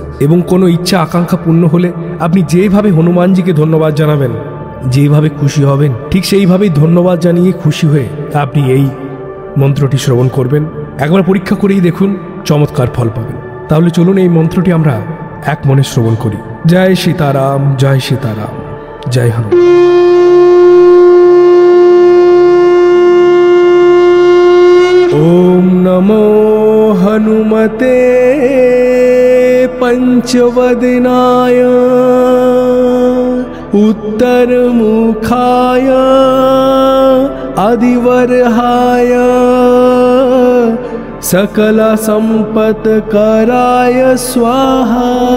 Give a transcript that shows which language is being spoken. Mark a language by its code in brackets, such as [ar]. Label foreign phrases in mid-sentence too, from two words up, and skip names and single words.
[bn] এবং কোনো ইচ্ছা আকাঙ্ক্ষা পূর্ণ হলে আপনি যেভাবে হনুমানজিকে ধন্যবাদ জানাবেন, যেভাবে খুশি হবেন, ঠিক সেইভাবেই ধন্যবাদ জানিয়ে খুশি হয়ে আপনি এই মন্ত্রটি শ্রবণ করবেন। একবার পরীক্ষা করেই দেখুন, চমৎকার ফল পাবেন। তাহলে চলুন এই মন্ত্রটি আমরা এক মনে শ্রবণ করি। জয় সীতারাম, জয় সীতারাম, জয় হনুমান। [sa] ओम नमो हनुमते पंचवदनाय उत्तरमुखाय आदिवरहाय सकल संपत्कराय स्वाहा।